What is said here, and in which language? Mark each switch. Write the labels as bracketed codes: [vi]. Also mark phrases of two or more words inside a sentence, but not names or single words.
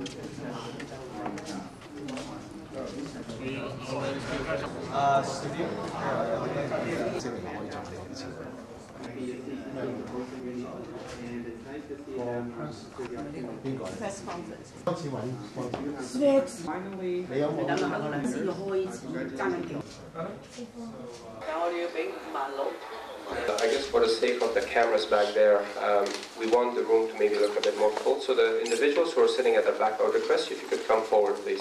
[en] Studio. Press conference。 Finally, [yue] 你等下先開始爭緊橋。但我哋要俾5萬佬。 [en] I guess for the sake of the cameras back there, we want the room to maybe look a bit more full. So the individuals who are sitting at the back, I would request you if you could come forward, please.